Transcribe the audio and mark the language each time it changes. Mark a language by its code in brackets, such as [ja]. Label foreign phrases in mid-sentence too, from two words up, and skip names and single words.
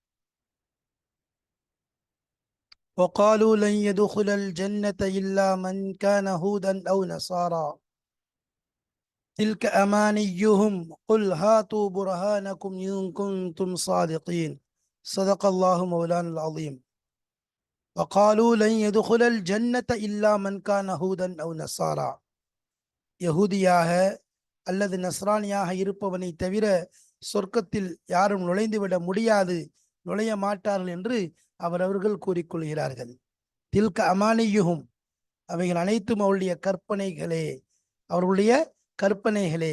[ar] وقالوا لن يدخل الجنة إلا من كان هودا أو نصارى تلك أمانيهم قل هاتوا برهانكم إن كنتم صادقين صدق الله مولانا العظيم. وقالوا لن يدخل الجنة إلا من كان هودا أو نصارى. [ta] யஹூதியாக அல்லது நஸ்ரானியாக இருப்பவனை தவிர சொர்க்கத்தில் யாரும் நுழைந்துவிட முடியாது, நுழைய மாட்டார்கள் என்று அவரவர்கள் கூறிக்கொள்கிறார்கள். [ar] تلك أمانيهم, [ta] அவைகள் அனைத்தும் அவருடைய கற்பனைகளே, அவர்களுடைய கற்பனைகளே.